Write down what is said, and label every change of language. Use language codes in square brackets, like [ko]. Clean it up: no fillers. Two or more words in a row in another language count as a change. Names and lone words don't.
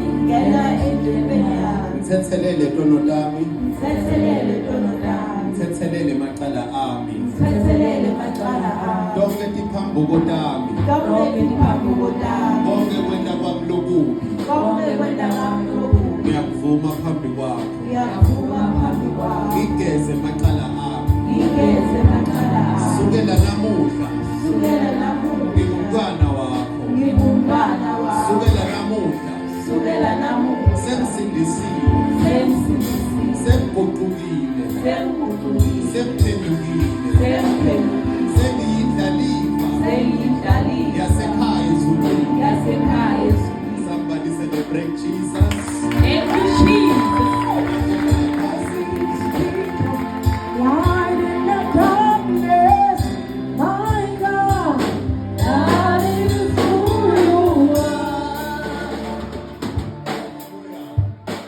[ss] Ngithethelele tono lami. Ngithethelele maqala ami. Konke tiphambuko tami. Konke kwenda kwami lokubi. Ngiyakuvuma phambi kwakho. Ngigeze maqala ami. Sukela namuhla. Ngingumntwana wakho. Sukela namuhla. Sengisindisiwe. Sengiguqukile. Sengiphendukile. Sengiyindlalifa. Yasekhaya ezulwini. [en] Somebody celebrate Jesus. Thank you, Jesus. Light in the darkness, my God, that is who you are.